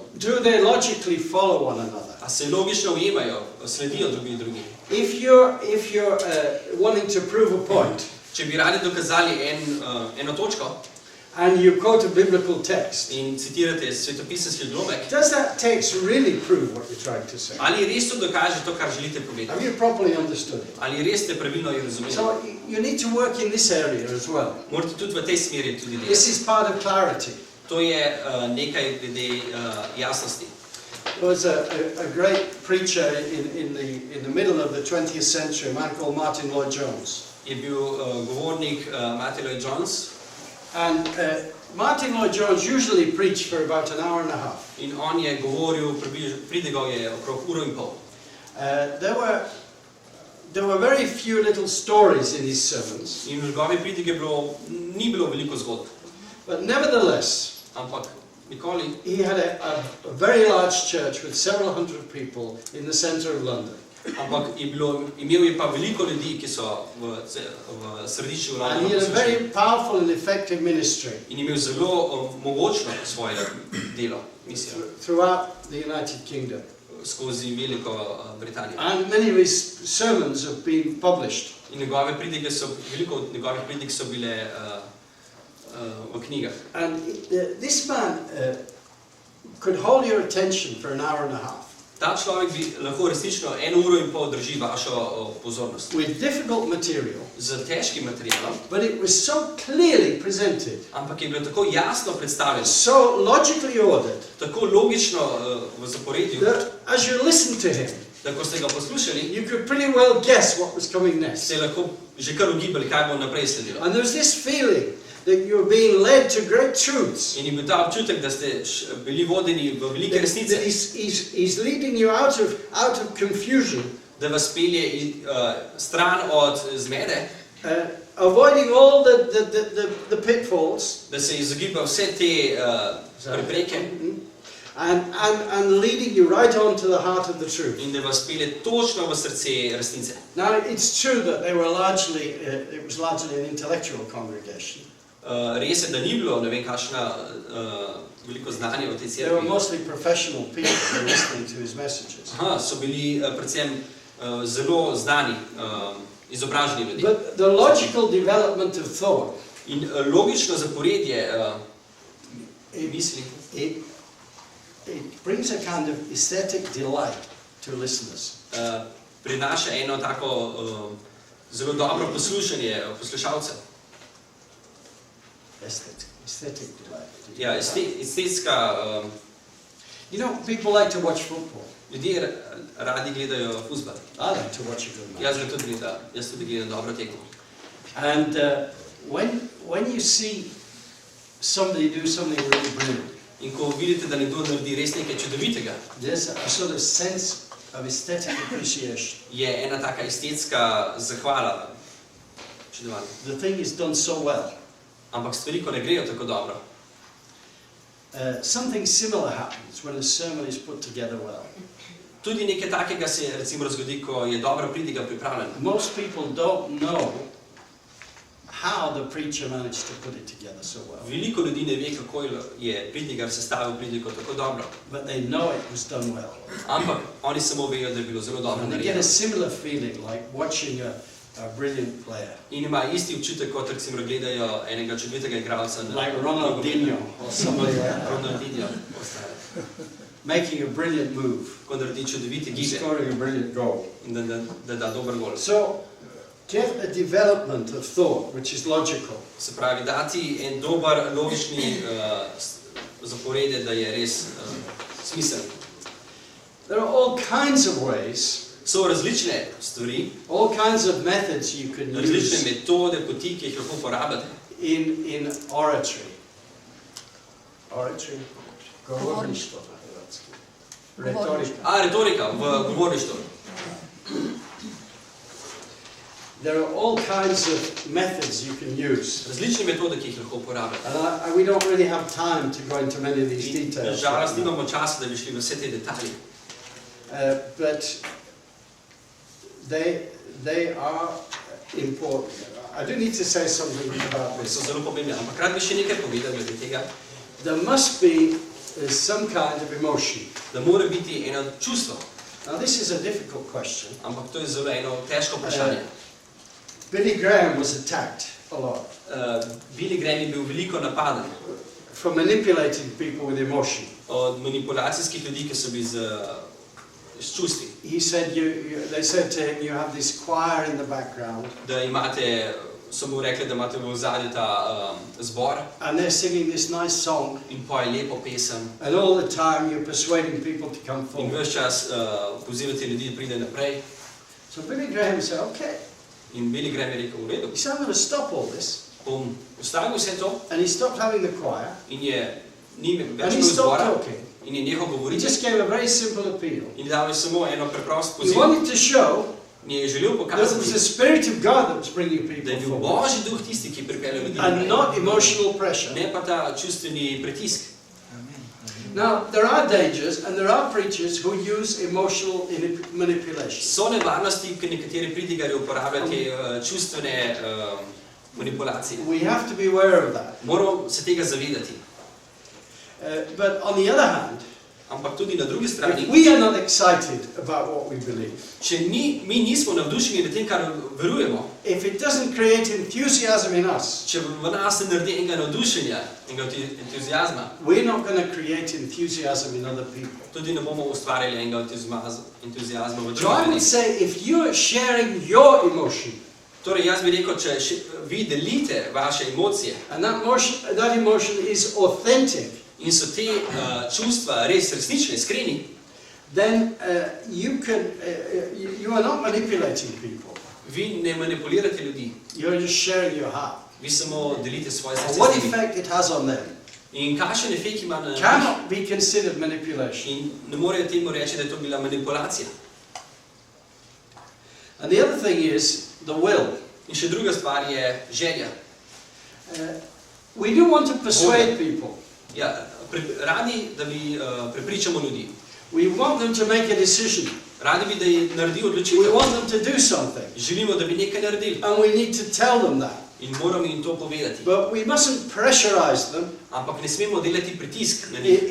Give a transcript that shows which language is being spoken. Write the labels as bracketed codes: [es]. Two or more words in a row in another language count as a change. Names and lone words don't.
[en] Do they logically follow one another? [sl] A se logično ujemajo, sledijo drugi. [en] If you're wanting to prove a point, [sl] Če bi radi dokazali eno točko [en] and you quote a biblical text, [sl] in citirate svetopisanski odlomek, [en] does that text really prove what you're trying to say? [sl] ali res to dokaže to, kar želite povedati? [en] Have you properly understood it? [sl] Ali res ste pravilno jo razumeli? [en] So you need to work in this area as well. [sl] Morate tudi v tej smeri tudi delati. [en] This is part of clarity. [sl] To je nekaj glede jasnosti. [en] There was a great preacher in the middle of the 20th century, a man called Martin Lloyd-Jones. [sl] Je bil govornik Martin Lloyd-Jones. [en] And Martin Lloyd-Jones usually preached for about an hour and a half. [sl] In on je govoril, pridigal je okrog uro in pol. [en] There were very few little stories in his sermons. [sl] In v njegovi pridige ni bilo veliko zgodb. [en] But nevertheless, [sl] Ampak nikoli [en] he had a very large church with several hundred people in the center of London. [sl] Ampak imel je pa veliko ljudi, ki so v središču [en] And he had a very powerful and effective ministry [sl] in imel zelo mogočno svoje delo, misijo, [en] throughout the United Kingdom. [sl] skozi Veliko Britanijo. [en] And many of his sermons have been published. [sl] In veliko od njegovih pridig so bile v knjigah. [en] And this man could hold your attention for an hour and a half. [sl] Ta človek bi lahko resnično 1 uro in pol drži vašo pozornost. [en] With difficult material, [sl] Z težkim materialom, [en] but it was so clearly presented, [sl] ampak je bilo tako jasno predstavljeno, [en] so logically ordered, [sl] tako logično v zaporedju, [en] that as you listened to him, [sl] da ko ste ga poslušali, [en] you could pretty well guess what was coming next. [sl] ste lahko že kar ugibali, kaj bo naprej sledilo. [en] And there was this feeling that you were being led to great truths. [sl] In je bil ta občutek, da ste bili vodeni v velike resnice, [en] That he's leading you out of confusion, [sl] da vas pelje stran od zmede, [en] avoiding all the pitfalls, [sl] da se izogiba vse te prepreke [en] and leading you right on to the heart of the truth. [sl] in da vas pelje točno v srce resnice. [en] Now, it's true that it was largely an intellectual congregation. [sl] Res je, da ni bilo ne vem kakšna veliko znanje o tej [en] They were [sl] cerkvi. [en] mostly professional people who were listening to his messages. [sl] So bili predvsem zelo znani, izobraženi ljudje. [en] But the logical development of thought, [sl] In logično zaporedje misli, [en] it brings a kind of aesthetic delight to listeners. [sl] prinaša eno tako zelo dobro poslušanje poslušalcev. [en] Aesthetic delight. [sl] Ja, estetska. [en] You know, people like to watch football. [sl] Ljudje radi gledajo fuzbal. [en] I like to watch a good match. [sl] Jaz tudi gledam dobro tekmo. [en] And when you see somebody do something really brilliant, [sl] In ko vidite, da nekdo naredi res nekaj čudovitega, [en] there's a sort of sense of aesthetic appreciation. [sl] je ena taka estetska zahvala. Čudovana. [en] The thing is done so well. [sl] Ampak stvari, ko ne grejo tako dobro. [en] Something similar happens when a sermon is put together well. [sl] Tudi nekaj takega se recimo zgodi, ko je dobra pridiga pripravljena. [en] Most people don't know how the preacher managed to put it together so well. [sl] Veliko ljudi ne ve, kako je pridigar sestavil pridigo tako dobro. [en] But they know it was done well. [sl] Ampak oni samo vejo, da je bilo zelo dobro [en] And they get a [sl] narejeno. [en] similar feeling like watching a brilliant player. [sl] In ima isti občutek, kot recimo gledajo enega čudovitega igralca. [en] Like Ronaldinho or somebody like that. Ronaldinho. Making a brilliant move. [sl] Ko naredi čudovite [en] And [sl] gibe [en] scoring a brilliant goal. [sl] in da da dober gol. [en] So, get a development of thought which is logical. [sl] Se pravi, dati en dober, logični zaporedje, da je res smiseln. [en] There are all kinds of ways, [sl] So različne stvari, [en] all kinds of methods you can [sl] različne [en] use [sl] metode, poti, ki jih lahko uporabite. [en] in oratory. Oratory? [sl] Govorništvo. Retorika. Retorika v govorništvu. [en] there are all kinds of methods you can use. [sl] Različne metode, ki jih lahko uporabljate. [en] And we don't really have time to go into many of these details. [sl] Žalost, nimamo časa, da bi šli v vse te detalje. [en] But they are important. I do need to say something about this. [sl] So zelo pomembne, ampak rad bi še nekaj povedal glede tega. [en] There must be some kind of emotion. [sl] Da mora biti eno čustvo. [en] Now this is a difficult question. [sl] Ampak to je zelo eno težko vprašanje. [en] Billy Graham was attacked a lot. [sl] Billy Graham je bil veliko napaden. [en] For manipulating people with emotion. [sl] Od manipulacijskih ljudi, ki so bili z čustvi. [en] He said, they said to him, you have this choir in the background. [sl] Da imate, so mu rekli, da imate v ozadju ta zbor. [en] And they're singing this nice song. [sl] In poje lepo pesem. [en] And all the time you're persuading people to come [sl] In [en] forward. [sl] ves čas pozivate ljudi, da pride naprej. [en] So Billy Graham said, okay. [sl] In Billy Graham je rekel, v redu. [en] He said, I'm going to stop all this. [sl] Bom ustavil vse to. [en] And he stopped having the choir. [sl] In je ni [en] And [sl] več [en] he [sl] bil [en] stopped [sl] zbora. [en] talking. [sl] In je nehal [en] He [sl] govoriti. [en] just gave a very simple appeal. [sl] In dal je samo eno preprosto [en] He [sl] poziv. [en] wanted to show [sl] In je želel [en] that it was the [sl] pokazati, [en] Spirit of God that was bringing [sl] da [en] people [sl] je bil [en] forward. [sl] Božji duh tisti, ki pripelje ljudi [en] And [sl] naprej. [en] not emotional pressure. [sl] Ne pa ta čustveni pritisk. [en] Now, there are dangers and there are preachers who use emotional manipulation. [sl] So nevarnosti, ker nekateri pridigarji uporabljajo te čustvene manipulacije. [en] We have to be aware of that. [sl] Moramo se tega zavedati. [en] But on the other hand, [sl] Ampak tudi na drugi [en] if [sl] strani, [en] we are not excited about what we believe, [sl] če mi nismo navdušeni nad tem, kar verujemo, [en] if it doesn't create enthusiasm in us, [sl] če v nas ne naredi enega navdušenja, enega entuzijazma, [en] we're not going to create enthusiasm in other people. [sl] tudi ne bomo ustvarjali enega entuzijazma v [en] So I [sl] drugih. [en] would say, if you're sharing your emotion, [sl] Torej, jaz bi rekel, če vi delite vaše emocije [en] and that emotion is authentic, [sl] in so te čustva res resnične, iskreni, [en] then you are not manipulating people. [sl] vi ne manipulirate ljudi, [en] You're just sharing your heart. [sl] vi samo delite svoje [en] And [sl] srce [en] what [sl] z njimi. [en] effect it has on them [sl] In kakšen efekt ima na njih? [en] cannot be considered manipulation. [sl] In ne morejo temu reči, da je to bila manipulacija. [en] And the other thing is the will. [sl] In še druga stvar je želja. [en] We do want to persuade people. [sl] Ja, radi, da bi prepričamo ljudi. [en] We want them to make a decision. [sl] Radi bi, da naredijo [en] We [sl] odločitev. [en] want them to do something. [sl] Želimo, da bi nekaj naredili. [en] And we need to tell them that. [sl] In moramo jim to povedati. [en] But we mustn't pressurize them [sl] Ampak ne smemo delati pritisk na njih